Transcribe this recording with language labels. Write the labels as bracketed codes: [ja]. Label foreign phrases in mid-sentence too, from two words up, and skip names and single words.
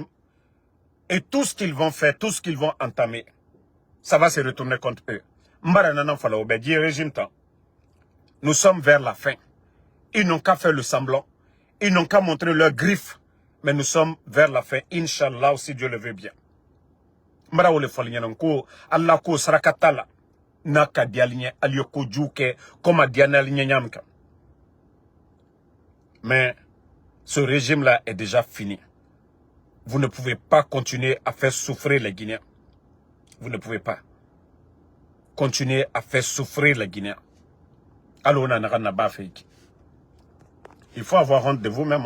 [fr] Et tout ce qu'ils vont faire, tout ce qu'ils vont entamer, ça va se retourner contre eux. Nous sommes vers la fin. Ils n'ont qu'à faire le semblant. Ils n'ont qu'à montrer leurs griffes. Mais nous sommes vers la fin. Inch'Allah, si Dieu le veut bien. [sus] Allah ko sarakatala. Naka dialinye aliyoko juke comme diana nyamka. [fr] Mais ce régime-là est déjà fini. Vous ne pouvez pas continuer à faire souffrir les Guinéens. Vous ne pouvez pas continuer à faire souffrir les Guinéens. Alors, il faut avoir honte de vous-même.